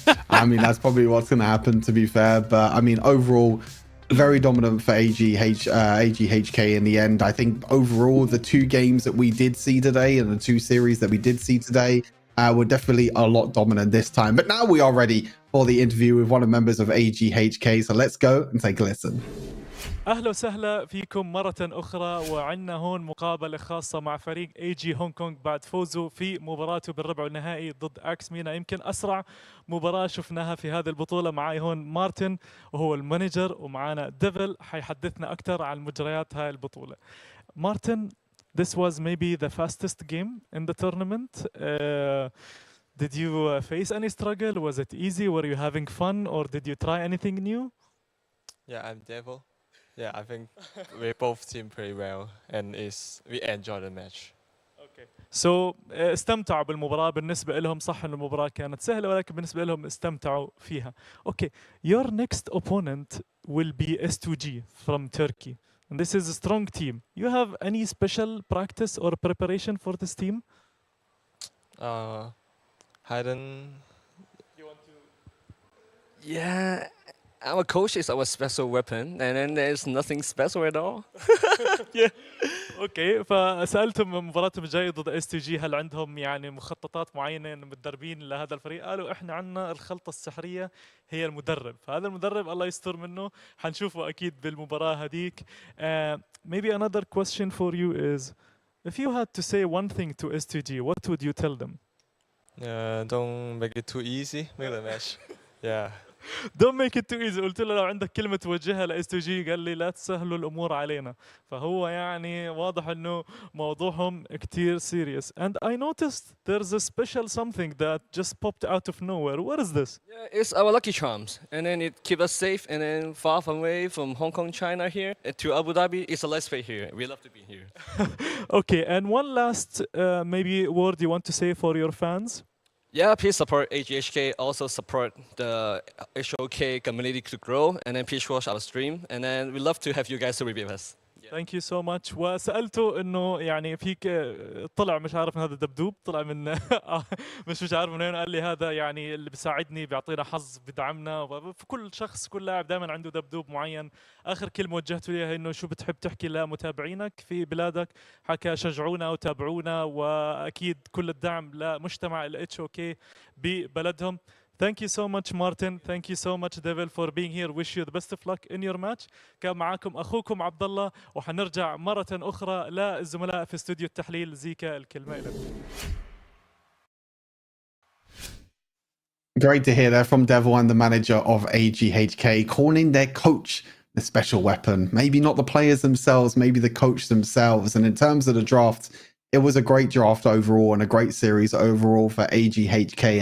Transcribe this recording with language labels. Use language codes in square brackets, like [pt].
[en] I mean, that's probably what's going to happen, to be fair. But I mean, overall, very dominant for HK in the end. I think overall, the 2 games that we did see today and the 2 series that we did see today were definitely a lot dominant this time. But now we are ready for the interview with one of the members of HK. So let's go and take a listen. [ar] اهلا وسهلا فيكم مرة أخرى، وعندنا هون مقابلة خاصة مع فريق AG هونغ كونغ بعد فوزه في مباراته بالربع النهائي ضد اكس مينا. يمكن أسرع مباراة شفناها في هذه البطولة. معي هون مارتن وهو المانجر، ومعنا ديفل حيحدثنا أكثر عن مجريات هاي البطولة. [en] Martin, this was maybe the fastest game in the tournament. Did you face any struggle? Was it easy? Were you having fun, or did you try anything new? Yeah, I'm Devil. Yeah, I think we both team pretty well, and we enjoy the match. [ar] سو استمتعوا بالمباراة بالنسبة لهم. صح إن المباراة كانت سهلة ولكن بالنسبة لهم استمتعوا فيها. [en] Okay, your next opponent will be S2G from Turkey. And this is a strong team. You have any special practice or preparation for this team? Hayden. Yeah, our coach is our special weapon, and then there's nothing special at all. [ar] اوكي فسالتهم مباراتهم الجايه ضد اس تي جي هل عندهم يعني مخططات معينه متدربين لهذا الفريق؟ قالوا احنا عندنا الخلطه السحريه هي المدرب. فهذا المدرب الله يستر منه حنشوفه اكيد بالمباراه هذيك. [en] Maybe another question for you is if you had to say one thing to S2G, what would you tell them? Don't make it too easy. Make the match. Yeah. Don't make it too easy. [ar] قلت له لو عندك كلمة توجهها لاس تو جي قال لي لا تسهلوا الأمور علينا. فهو يعني واضح إنه موضوعهم كتير [en] serious. And I noticed there's a special something that just popped out of nowhere. What is this? Yeah, it's our lucky charms, and then it keeps us safe and then far away from Hong Kong, China here to Abu Dhabi. It's a let's play here. We love to be here. Okay, and one last maybe word you want to say for your fans? Yeah, please support AGHK. Also support the HoK community to grow, and then please watch our stream. And then we love to have you guys to review us. Thank you so much. [ar] وسألته إنه يعني فيك طلع مش عارف من هذا الدبدوب طلع من مش عارف من وين. قال لي هذا يعني اللي بيساعدني بيعطينا حظ بدعمنا. في كل شخص كل لاعب دائما عنده دبدوب معين. آخر كلمة وجهته ليها إنه شو بتحب تحكي لمتابعينك في بلادك. حكى شجعونا وتابعونا وأكيد كل الدعم لمجتمع ال HoK ببلدهم. [en] Thank you so much Martin. Thank you so much Devil for being here. Wish you the best of luck in your match. [ar] كان معاكم أخوكم عبد الله وحنرجع مرة أخرى للزملاء في استوديو التحليل. زيكا الكلمة لك. [en] Great to hear there from Devil and the manager of AGHK calling their coach the special weapon. Maybe not the players themselves, maybe the coach themselves. And in terms of the draft, it was a great draft overall and a great series overall for AGHK.